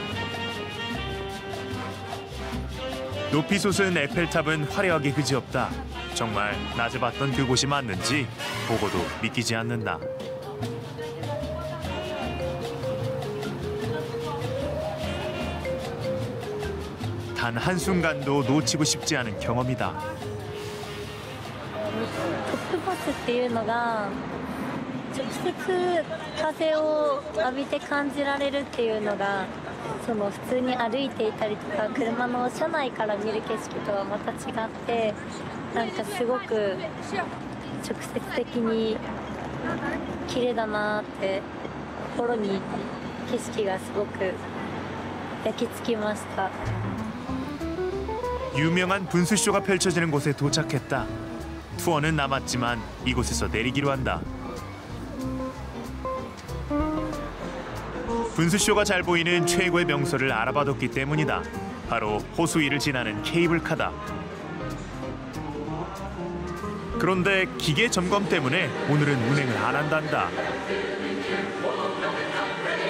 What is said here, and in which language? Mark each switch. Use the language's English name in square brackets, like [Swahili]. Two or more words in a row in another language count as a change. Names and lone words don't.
[Korean] 높이 솟은 에펠탑은 화려하게 그지없다. 정말 낮에 봤던 그곳이 맞는지 보고도 믿기지 않는다. 단 한순간도 놓치고 싶지 않은 경험이다. [Japanese] トップバスっていうのが直接風を浴びて感じられるっていうのがその普通に歩いていたりとか車の車内から見る景色とはまた違ってなんかすごく直接的に綺麗だなって心に景色がすごく焼き付きました。 [Korean] 유명한 분수쇼가 펼쳐지는 곳에 도착했다. 투어는 남았지만 이곳에서 내리기로 한다. 분수쇼가 잘 보이는 최고의 명소를 알아봐뒀기 때문이다. 바로 호수 위를 지나는 케이블카다. 그런데 기계 점검 때문에 오늘은 운행을 안 한단다.